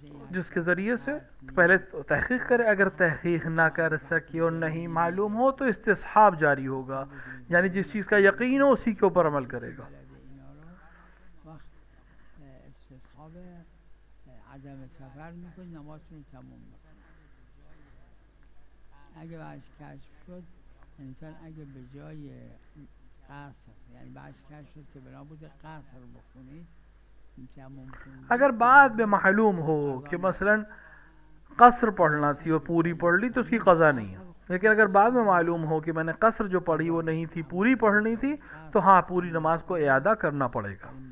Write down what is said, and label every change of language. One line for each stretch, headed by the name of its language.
Urdu: جس کے ذریعے سے پہلے تحقیق کرے، اگر تحقیق نہ کر سکے اور نہیں معلوم ہو تو استصحاب جاری ہوگا، یعنی جس چیز کا یقین ہو اسی کے اوپر عمل کرے گا۔
Persian: وقت استصحاب عدم سفر میکنی نمازشون رو تموم میکنی. اگه بعدش کشف شد انسان اگه به جای قصر، یعنی بعدش کشف شد که بنا بوده قصر بخونید،
Urdu: اگر بعد میں معلوم ہو کہ مثلا قصر پڑھنا تھی اور پوری پڑھ لی تو اس کی قضا نہیں ہے، لیکن اگر بعد میں معلوم ہو کہ میں نے قصر جو پڑھی وہ نہیں تھی، پوری پڑھنی تھی، تو ہاں پوری نماز کو اعادہ کرنا پڑے گا۔